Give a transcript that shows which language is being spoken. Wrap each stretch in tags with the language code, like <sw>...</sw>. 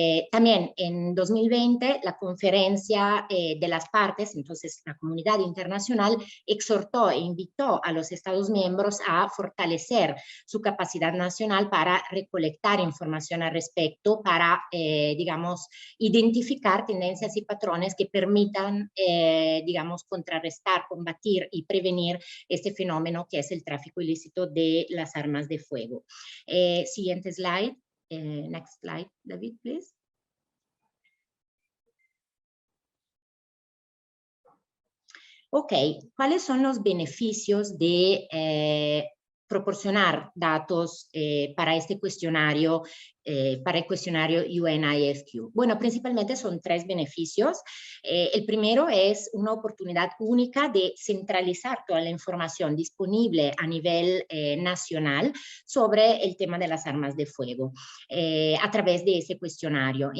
<es>También en 2020 la conferencia de las partes, entonces la comunidad internacional, exhortó e invitó a los Estados miembros a fortalecer su capacidad nacional para recolectar información al respecto, para, digamos, identificar tendencias y patrones que permitan, digamos, contrarrestar, combatir y prevenir este fenómeno que es el tráfico ilícito de las armas de fuego. Siguiente slide.</es> <en>Next slide, David, please.</en> <es>Ok, ¿cuáles son los beneficios de proporcionar datos para este cuestionario, para el cuestionario UNIFQ? Bueno, principalmente son tres beneficios. El primero es una oportunidad única de centralizar toda la información disponible a nivel nacional sobre el tema de las armas de fuego a través de ese cuestionario.</es>